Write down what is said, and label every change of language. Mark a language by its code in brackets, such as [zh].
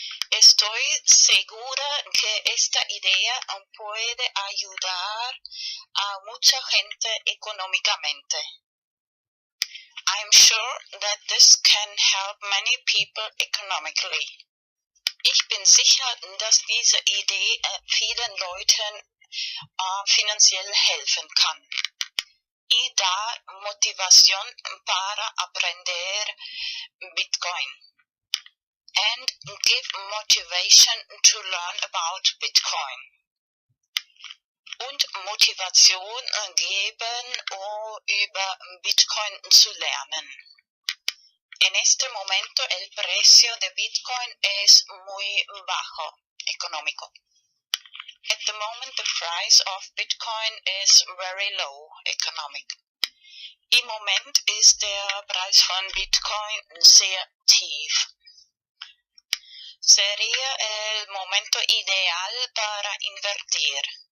[es] Estoy segura que esta idea puede ayudar a mucha gente económicamente. [en] I'm sure that this can help many people economically. [de] Ich bin sicher, dass diese Idee vielen Leuten finanziell helfen kann. [es] Y da motivación para aprender Bitcoin. [en] And give motivation to learn about Bitcoin. [de] Und Motivation geben, über Bitcoin zu lernen. [es] En este momento el precio de Bitcoin es muy bajo, económico. [en] At the moment the price of Bitcoin is very low, economic. [de] Im Moment ist der Preis von Bitcoin sehr tief. [es] Sería el momento ideal para invertir.